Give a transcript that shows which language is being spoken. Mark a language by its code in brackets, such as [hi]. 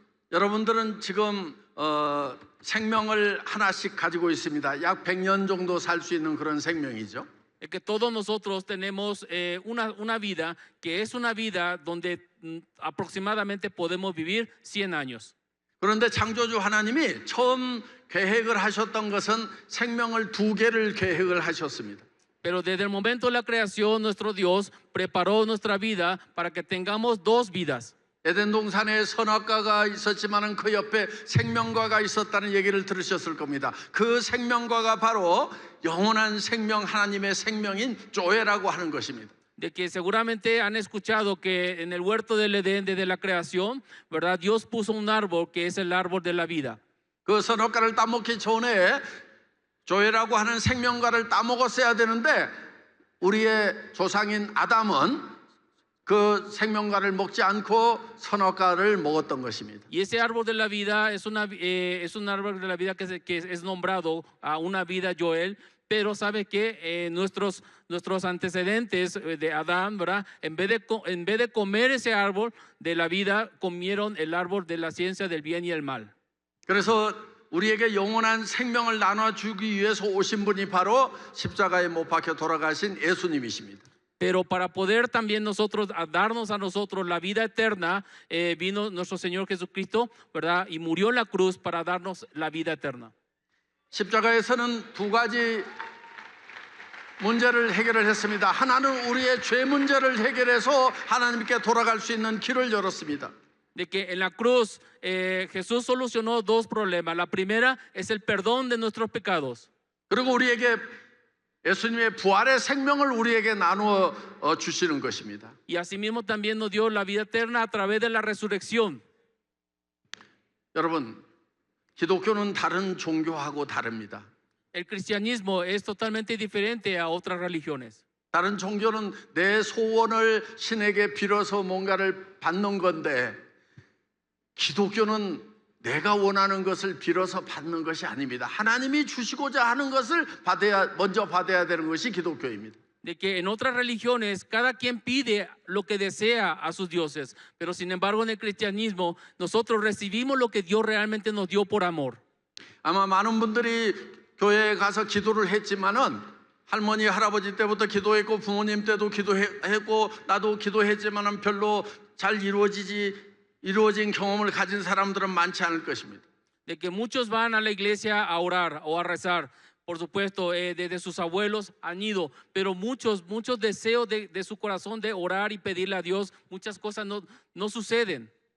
[ko] 여러분들은 지금 생명을 하나씩 가지고 있습니다. 약 100년 정도 살 수 있는 그런 생명이죠. [es] Es que todos nosotros tenemos una vida que es una vida donde aproximadamente podemos vivir 100 años. [ko] 그런데 창조주 하나님이 처음 계획을 하셨던 것은 생명을 2개를 계획을 하셨습니다. [es] Pero desde el momento de la creación, nuestro Dios preparó nuestra vida para que tengamos dos vidas. [ko] 에덴 동산에 선악과가 있었지만은 그 옆에 생명과가 있었다는 얘기를 들으셨을 겁니다. 그 생명과가 바로 영원한 생명, 하나님의 생명인 조에라고 하는 것입니다. [es] De que seguramente han escuchado que en el huerto del Edén desde la creación, ¿verdad? Dios puso un árbol que es el árbol de la vida. [ko] 그 선악과를 따먹기 전에 조에라고 하는 생명과를 따먹었어야 되는데 우리의 조상인 아담은 그 생명과를 먹지 않고 선악과를 먹었던 것입니다. [es] Y ese árbol de la vida es un árbol de la vida que es nombrado a una vida Joel, pero sabe que nuestros antecedentes de Adán, ¿verdad? En vez de comer ese árbol de la vida, comieron el árbol de la ciencia del bien y el mal. [ko] 그래서 우리에게 영원한 생명을 나눠주기 위해서 오신 분이 바로 십자가에 못 박혀 돌아가신 예수님이십니다. [es] Pero para poder también darnos a nosotros la vida eterna, vino nuestro Señor Jesucristo, ¿verdad? Y murió en la cruz para darnos la vida eterna. [ko] 십자가에서는 2가지 문제를 해결을 했습니다. 하나는 우리의 죄 문제를 해결해서 하나님께 돌아갈 수 있는 길을 열었습니다. [es] De que en la cruz Jesús solucionó dos problemas. La primera es el perdón de nuestros pecados. [ko] 그리고 우리에게 예수님의 부활의 생명을 우리에게 나누어 주시는 것입니다. [es] Y asimismo también nos dio la vida eterna a través de la resurrección. [ko] 여러분, 기독교는 다른 종교하고 다릅니다. [es] El cristianismo es totalmente diferente a otras religiones. [ko] 다른 종교는 내 소원을 신에게 빌어서 뭔가를 받는 건데 기독교는 내가 원하는 것을 빌어서 받는 것이 아닙니다. 하나님이 주시고자 하는 것을 먼저 받아야 되는 것이 기독교입니다. [es] de que en otras religiones cada quien pide lo que desea a sus dioses, pero sin embargo en el cristianismo nosotros recibimos lo que Dios realmente nos dio por amor. [ko] 아마 많은 분들이 교회에 가서 기도를 했지만은 할머니 할아버지 때부터 기도했고 부모님 때도 기도했고 나도 기도했지만은 별로 잘 이루어진 경험을 가진 사람들은 많지 않을 것입니다. [es] De que muchos van a la iglesia a orar o a rezar. Por supuesto, desde sus abuelos han ido, pero muchos deseos de su corazón de orar y pedirle a Dios, muchas cosas no suceden.